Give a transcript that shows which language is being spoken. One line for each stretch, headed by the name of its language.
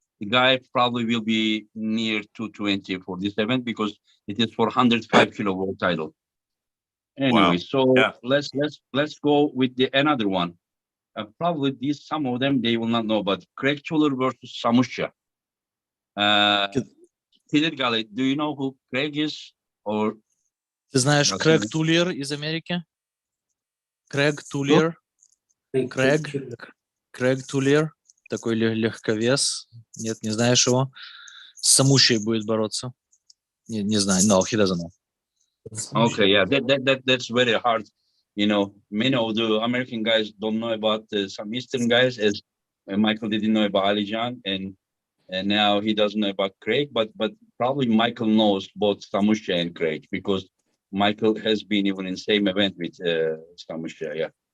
English: The guy probably will be near 220 for this event because it is for 105 kilo world title. Anyway, so let's go with the another one. Probably these some of them they will not know, but Craig Tuller versus Samusha. Kydirgali, do you know who Craig is? Or
Russian: Ты знаешь Крэг Тулер из Америки? Крэг Тулер. Крэг Тулер. Такой легковес. Нет, не знаешь его? С Самушей будет бороться. Не знаю.
English: No, he doesn't know. Okay, yeah, that's very hard. You know, many of the American guys don't know about some Eastern guys, as Michael didn't know about Alijan, and now he doesn't know about Craig, but probably Michael knows both Samusha and Craig because Michael has been even in the same event with Samusha, yeah.